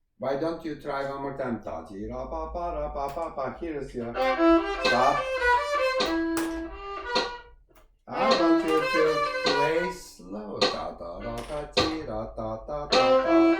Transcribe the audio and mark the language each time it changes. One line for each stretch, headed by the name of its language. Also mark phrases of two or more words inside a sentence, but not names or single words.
English: Why don't you try one more time? Ta ti ra pa pa ra pa pa pa. Here's your stop. I want you to play slow. Ta ta ra ta ti ra ta ta ta ta.